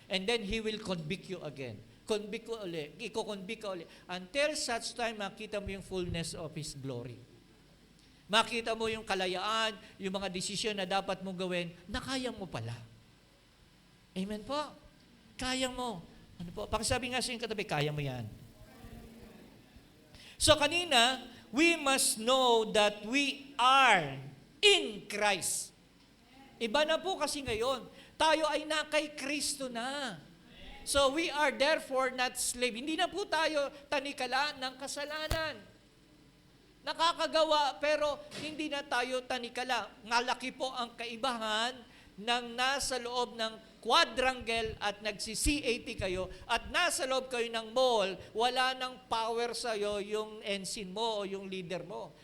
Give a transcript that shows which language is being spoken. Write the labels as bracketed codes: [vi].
[en] And then He will convict you again. [tl] Convict ko ulit. Iko-convict ka ulit. [en] Until such time, [tl] makita mo yung [en] fullness of His glory. [tl] Makita mo yung kalayaan, yung mga desisyon na dapat mong gawin, na kaya mo pala. Amen po. Kaya mo. Ano po? Pakisabi nga sa yung katabi, kaya mo yan. [en] So [tl] kanina, [en] we must know that we are in Christ. [tl] Iba na po kasi ngayon. Tayo ay na kay Kristo na. [en] So we are therefore not slave. [tl] Hindi na po tayo tanikala ng kasalanan. Nakakagawa pero hindi na tayo tanikala. Malaki po ang kaibahan ng nasa loob ng quadrangle at nagsi-CAT kayo at nasa loob kayo ng mall, wala nang power sa'yo yung ensign mo o yung leader mo.